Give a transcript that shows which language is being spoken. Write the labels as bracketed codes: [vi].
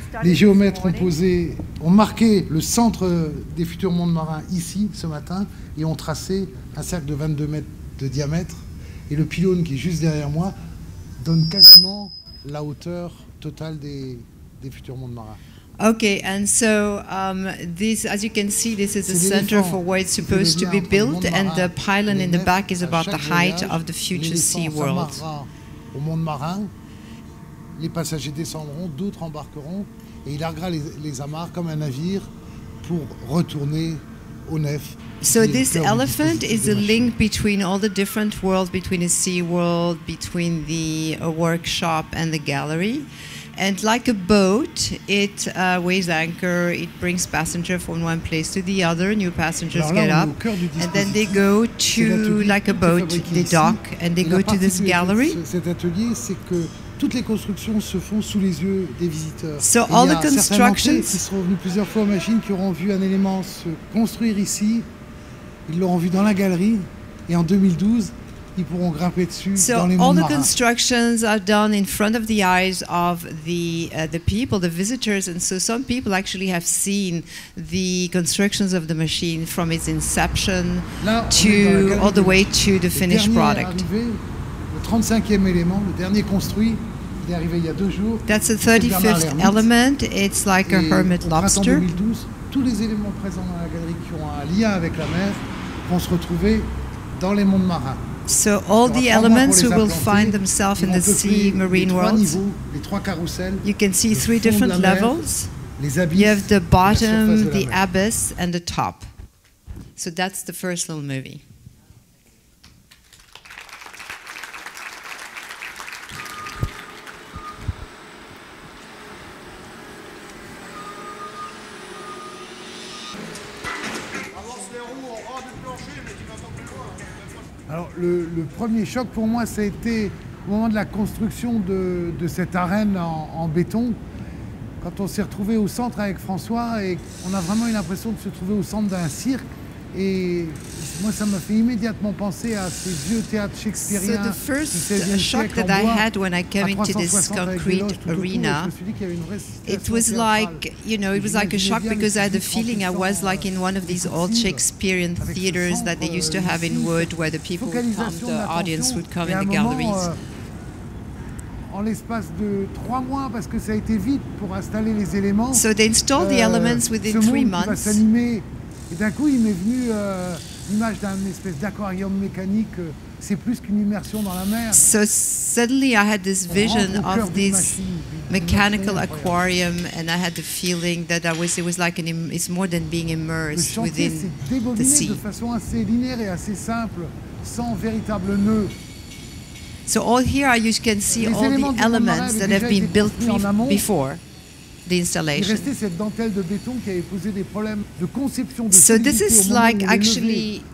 [fr] Les géomètres ont marqué le centre des futurs mondes marins ici ce matin et ont tracé un cercle de 22 mètres de diamètre. Et le pylône qui est juste derrière moi donne quasiment la hauteur totale des futurs mondes marins. [en] Okay, and so this, as you can see, this is the center for where it's supposed to be built, and the pylon in the back is about the height of the future sea world. [fr] Au monde marin, les passagers descendront, d'autres embarqueront, et il larguera les amarres comme un navire pour retourner au nef. [en] So this elephant is a link between all the different worlds, between the sea world, between the workshop and the gallery. And like a boat, it weighs anchor, it brings passengers from one place to the other, new passengers get up, and then they go to, like a boat, they dock, and they go to this gallery. [fr] Cet atelier, c'est que toutes les constructions se font sous les yeux des visiteurs. [en] So all the constructions [fr] qui seront venus plusieurs fois aux machines, qui auront vu un élément se construire ici, ils l'auront vu dans la galerie, et en 2012, ils pourront grimper dessus dans les mondes marins. [en] So all the constructions are done in front of the eyes of the people, the visitors, and so some people actually have seen the constructions of the machine from its inception to all the way to the finished product. [fr] Le 35e élément, le dernier construit, il est arrivé il y a 2 jours. [en] That's the 35th element. It's like a hermit lobster. [fr] En 2012, tous les éléments présents dans la galerie qui ont un lien avec la mer vont se retrouver dans les mondes marins. [en] So all the elements who will find themselves in the sea marine world. You can see 3 different levels. You have the bottom, the abyss, and the top. So that's the first little movie. [fr] Alors le premier choc pour moi, ça a été au moment de la construction de cette arène en béton, quand on s'est retrouvé au centre avec François et on a vraiment eu l'impression de se trouver au centre d'un cirque. Et moi, ça m'a fait immédiatement penser à ces vieux théâtres shakespeariens. [en] So the first shock that I had when I came into this concrete arena, it was like, you know, it was like a shock because I had the feeling I was like in one of these old Shakespearean theaters that they used to have in wood, where the people would come, the audience would come in the galleries. [fr] En l'espace de 3 mois, parce que ça a été vite pour installer les éléments. [en] So they installed the elements within 3 months. [fr] Et d'un coup, il m'est venu l'image d'un espèce d'aquarium mécanique. C'est plus qu'une immersion dans la mer. [en] So suddenly I had this vision of this mechanical aquarium, and I had the feeling that it was like it's more than being immersed within the sea. [fr] De façon assez linéaire et assez simple, sans véritable nœud. [en] So all here you can see all the elements that have been built before the installation. [fr] Il restait cette dentelle de béton qui avait posé des problèmes de conception de [en] so this is like actually